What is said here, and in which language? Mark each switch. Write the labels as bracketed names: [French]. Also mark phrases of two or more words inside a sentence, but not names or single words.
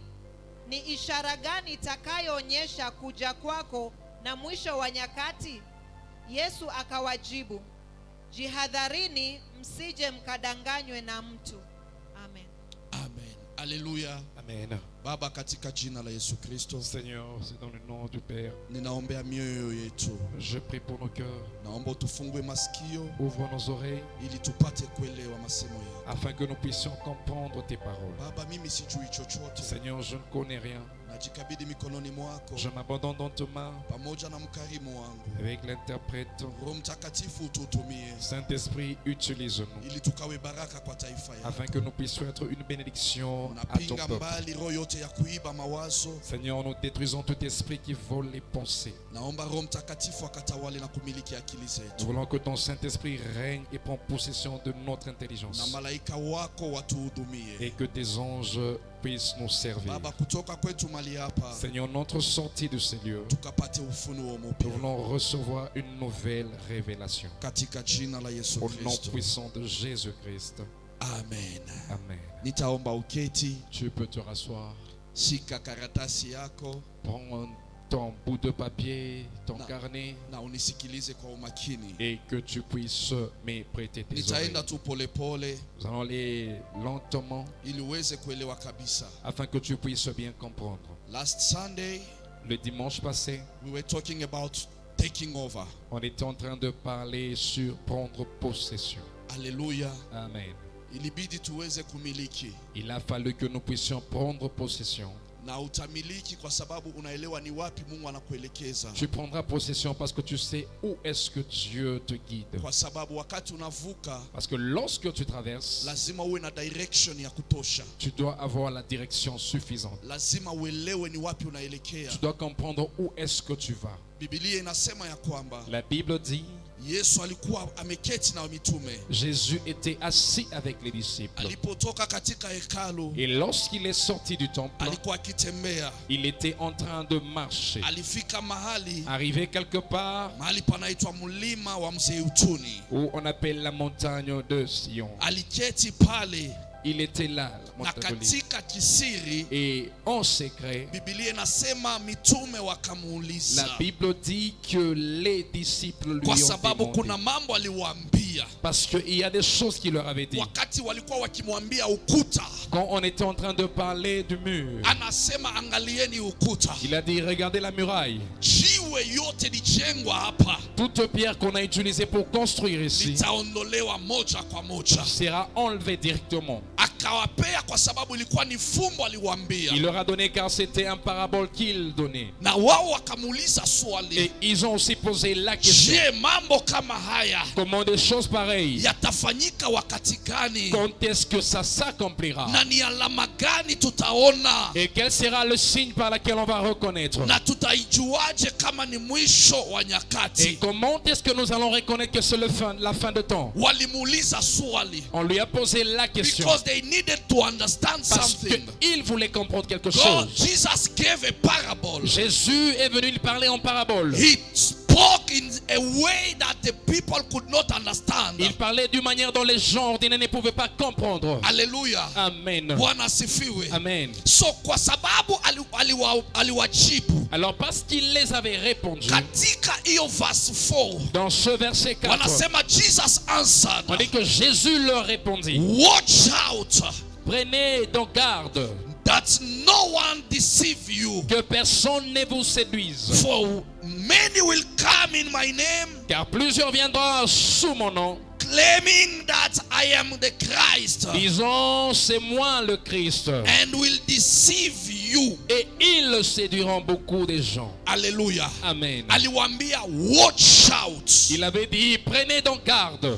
[Swahili] Ni ishara gani itakayoonyesha kuja kwako na mwisho wa nyakati? Yesu akawajibu, jihadharini msije mkadanganywe na mtu. Amen. Amen. Hallelujah. Amen. Baba, katika jina la Yesu Kristo, [French] Seigneur, c'est dans le nom du Père. [Swahili] ninaombea mioyo yetu. [French] Je prie pour nos cœurs. [Swahili] Naomba utufungue masikio [French] Ouvre nos oreilles [Swahili] ili tupate kuelewa masemo yako. [French] afin que nous puissions comprendre tes paroles. [Swahili] Baba, mimi sijui chochote. [French] Seigneur, je ne connais rien. [Swahili] Najikabidhi mikononi mwako [French] Je m'abandonne dans tes mains [Swahili] pamoja na mkarimu wangu. [French] avec l'interprète. [Swahili] Roho Mtakatifu ututumie [French] Saint-Esprit, utilise-nous [Swahili] ili tukawe baraka kwa taifa yako. [French] afin que nous puissions être une bénédiction à ton [Swahili] Napinga [French] peuple. [Swahili] mbali roho yote ya kuiba mawazo. [French] Seigneur, nous détruisons tout esprit qui vole les pensées. [Swahili] Naomba Roho Mtakatifu akatawale na kumiliki akili [French] Nous [Swahili] zetu. [French] voulons que ton Saint-Esprit règne et prend possession de notre intelligence. [Swahili] Na malaika wako watuhudumie. [French] Et que tes anges puissent nous servir. [Swahili] Baba, kutoka kwetu mali hapa [French] Seigneur, notre sortie de ces lieux, [Swahili] tukapate ufunuo [French] nous [Swahili] mpya [French] voulons recevoir une nouvelle révélation. [Swahili] katika jina la Yesu [French] Au nom [Swahili] Kristo. [French] puissant de Jésus-Christ. [Swahili] Amen. [French] Amen. [Swahili] Nitaomba uketi, [French] Tu peux te rasseoir. [Swahili] shika karatasi yako, [French] Prends ton bout de papier, ton carnet, [Swahili] na unisikilize kwa umakini. [French] et que tu puisses me prêter tes oreilles. [Swahili] Nitaenda tu polepole [French] Nous allons aller lentement [Swahili] ili uweze kuelewa kabisa. [French] afin que tu puisses bien comprendre. [English] Last Sunday [French] Le dimanche passé, [English] we were talking about taking over. [French] on était en train de parler sur prendre possession. [Swahili] Haleluya. [French] Amen. [Swahili] Ilibidi tuweze kumiliki. [French] Il a fallu que nous puissions prendre possession. [Swahili] Na utamiliki kwa sababu unaelewa ni wapi Mungu anakuelekeza. [French] Tu prendras possession parce que tu sais où est-ce que Dieu te guide. [Swahili] Kwa sababu wakati unavuka [French] Parce que lorsque tu traverses, [Swahili] lazima uwe na direction ya kutosha. [French] tu dois avoir la direction suffisante. [Swahili] Lazima uelewe ni wapi unaelekea. [French] Tu dois comprendre où est-ce que tu vas. [Swahili] Biblia inasema ya kwamba [French] La Bible dit, [Swahili] Yesu alikuwa ameketi na mitume. [French] Jésus était assis avec les disciples. [Swahili] Alipotoka katika hekalu, [French] Et lorsqu'il est sorti du temple, [Swahili] alikuwa akitembea. [French] il était en train de marcher. [Swahili] Alifika mahali [French] Arrivé quelque part [Swahili] panaitwa mlima wa Mzeituni. [French] où on appelle la montagne de Sion. [Swahili] Aliketi pale [French] Il était là, la [Swahili] na [French] montagne d'Olive. [Swahili] katika kisiri, [French] Et en secret, [Swahili] Biblia inasema mitume wakamuuliza, [French] la Bible dit que les disciples lui [Swahili] kwa [French] ont [Swahili] sababu [French] demandé. [Swahili] kuna mambo aliwaambia [French] Parce qu'il y a des choses qu'il leur avait dit. [Swahili] wakati walikuwa wakimwambia ukuta. [French] Quand on était en train de parler du mur, [Swahili] Anasema angalieni ukuta, [French] il a dit, regardez la muraille. [Swahili] jiwe yote lijengwa hapa [French] Toute pierre qu'on a utilisée pour construire ici [Swahili] litaondolewa moja kwa moja. [French] sera enlevée directement. [Swahili] Akawapea kwa sababu ilikuwa ni fumbo aliwaambia, [French] Il leur a donné car c'était un parabole qu'il donnait. [Swahili] na wao wakamuuliza [French] Et [Swahili] swali, [French] ils ont aussi posé la question. [Swahili] je, mambo kama haya [French] Comment des choses pareilles? [Swahili] yatafanyika wakati gani, [French] Quand est-ce que ça s'accomplira? [Swahili] na ni alama gani tutaona, [French] Et quel sera le signe par lequel on va reconnaître? [Swahili] na tutaijuaje kama ni mwisho wa [French] Et [Swahili] nyakati? [French] comment est-ce que nous allons reconnaître que c'est la fin de temps? [Swahili] Walimuuliza swali [French] On lui a posé la question [English] because they needed to understand [French] parce [English] something. [French] qu'il voulait comprendre quelque [English] God, [French] chose. [English] Jesus gave a parable. [French] Jésus est venu lui parler en parabole. [English] He spoke in a way that the people could not understand. [French] Il parlait d'une manière dont les gens ordinaires ne pouvaient pas comprendre. [English] Hallelujah. [French] Amen. [Swahili] Bwana asifiwe. [French] Amen. [Swahili] So kwa sababu aliwajibu [French] Alors parce qu'il les avait répondu, [Swahili] katika hiyo verse 4 [French] dans ce verset 4, [Swahili] wanasema Jesus [French] on [English] answered, [French] dit que Jésus leur répondit, [English] watch out [French] prenez donc garde [English] that no one deceive you, [French] que personne ne vous séduise. [English] for many will come in my name [French] Car plusieurs viendront sous mon nom, [English] claiming that I am the Christ, [French] disant c'est moi le Christ. [English] and will deceive you. [French] Et ils séduiront beaucoup de gens. [English] Hallelujah. [French] Amen. [Swahili] Aliwaambia [English] watch out, [French] Il avait dit, prenez donc garde.